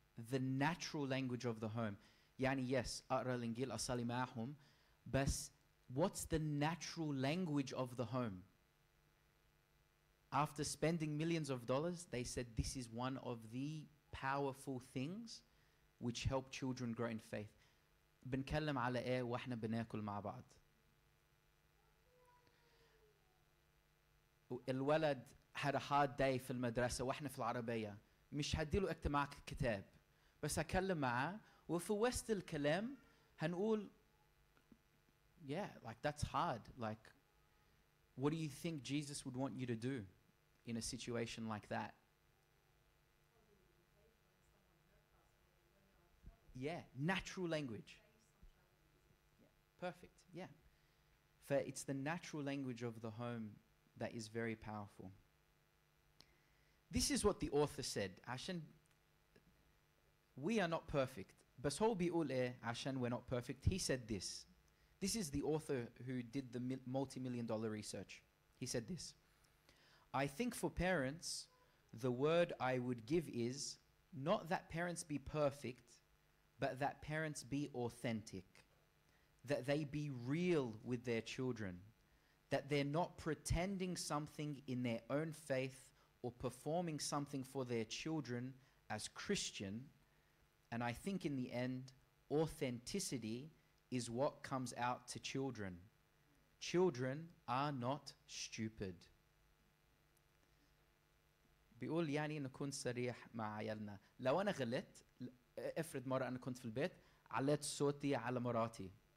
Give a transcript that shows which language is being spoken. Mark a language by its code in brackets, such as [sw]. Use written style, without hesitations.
[en] The natural language of the home. [ar] يعني [en] yes, [ar] أقرأ الإنجيل أصلي معهم, بس [en] what's the natural language of the home? After spending millions of dollars, they said this is one of the powerful things which help children grow in faith. [ar] بنكلم على إيه وإحنا بناكل مع بعض. الولد [en] had a hard day [ar] في المدرسة وإحنا في العربية. مش هديله اكتب معك كتاب. بس أكلم معاه وفي وسط الكلام هنقول [en] yeah, like that's hard. Like, what do you think Jesus would want you to do in a situation like that? Yeah, natural language. Yeah, perfect, yeah. It's the natural language of the home that is very powerful. This is what the author said. [ar] عشان [en] we are not perfect. [ar] بس هو بيقول إيه عشان [en] we're not perfect. He said this. This is the author who did the multi-million-dollar research. He said this. I think for parents, the word I would give is not that parents be perfect, but that parents be authentic. That they be real with their children. That they're not pretending something in their own faith or performing something for their children as Christian. And I think in the end, authenticity is what comes out to children. Children are not stupid. [ar] بيقول يعني نكون صريح مع عيالنا. لو أنا غلطت افرض مرة أنا كنت في البيت عليت صوتي على مراتي.